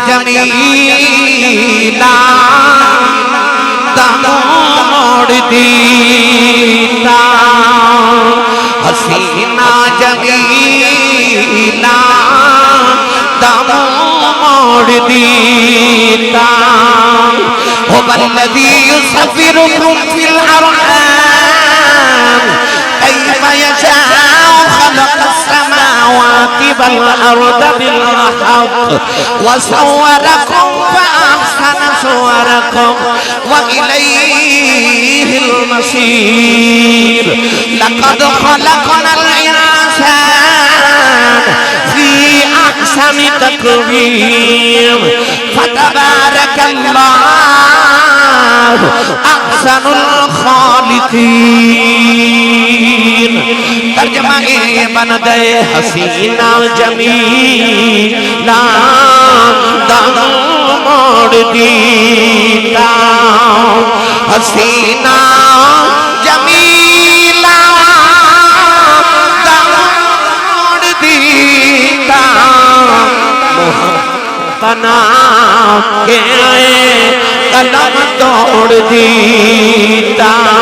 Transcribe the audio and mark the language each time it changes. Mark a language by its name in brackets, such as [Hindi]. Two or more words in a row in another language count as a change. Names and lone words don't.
[Punjabi] جمیلہ دم موڑ دیتا، حسینہ جمیلہ دم موڑ دیتا، ہو [Arabic] والذي يصوركم في الأرحام كيف يشاء خلق السماوات والأرض بالحق وصوركم فأحسن صوركم وإليه المصير. لقد خلقنا الإنسان في أحسن تقويم فتبارك الله أحسن الخالقين. [Punjabi] ترجمہ یہ بن گئے حسینہ جمیلہ دم موڑ دیتا، حسینہ جمیلہ दम मोड़ दीता, हसीना जमीला دم موڑ دیتا، بنا کے قلم توڑ دیتا,